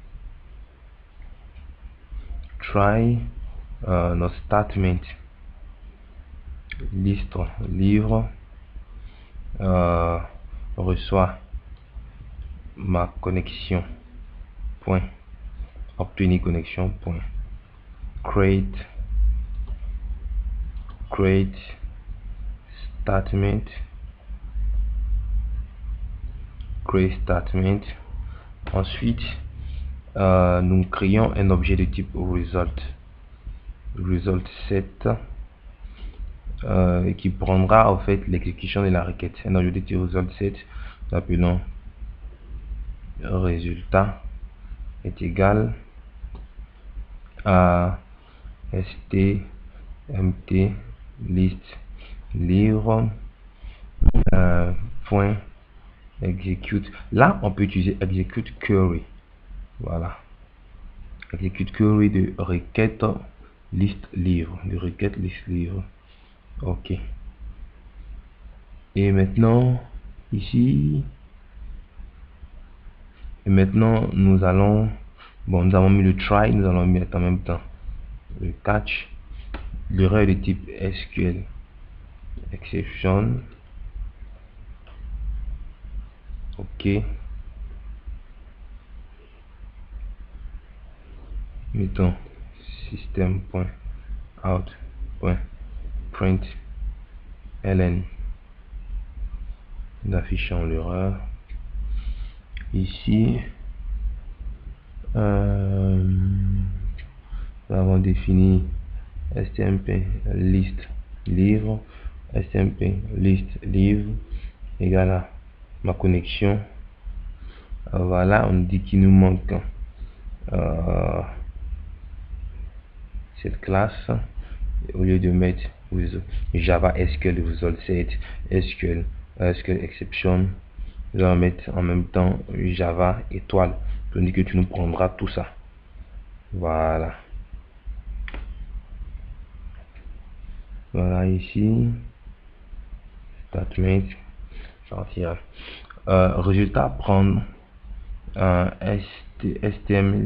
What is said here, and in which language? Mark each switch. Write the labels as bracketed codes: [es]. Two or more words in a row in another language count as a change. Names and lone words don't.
[fr] notre statement liste livre reçoit ma connexion point obtenir connexion point create statement ensuite nous créons un objet de type [en] result set [fr] qui prendra en fait l'exécution de la requête. Un objet de type [en] result set, [fr] nous appelons résultat est égal à stmt list livre point execute. Là on peut utiliser [en] execute query. [fr] Voilà, [en] execute query [fr] de requête liste livre, ok. Et maintenant ici, nous allons nous avons mis le try, nous allons mettre en même temps le catch, l'erreur de type [en] SQL exception, [fr] ok. Mettons system.out.println, nous affichons l'erreur. Ici nous avons défini stmp list livre, égale à ma connexion. Voilà, on dit qu'il nous manque cette classe. Au lieu de mettre [en] Java SQL result set, SQL exception, [fr] nous allons mettre en même temps Java étoile. Je dis que tu nous prendras tout ça. Voilà. Voilà ici. Statement. Sortir. Résultat, prendre un STML.